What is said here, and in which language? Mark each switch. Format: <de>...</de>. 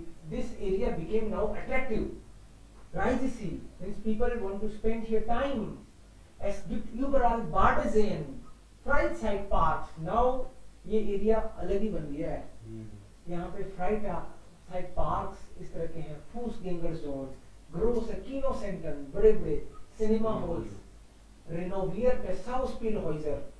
<en>This area became now attractive. Reisig means people want to spend here time.</en> <de>Es gibt überall Badeseen, Freizeit parks.</de> <en>Now</en> <hi>ये area अलग ही बन गया है. यहाँ पे Freizeit parks इस तरह के हैं.</hi> <de>Fußgänger Zones, große Kino Center,</de> <hi>बड़े बड़े सिनेमा हॉल्स.</hi> <de>Renovierte Schauspielhäuser.</de>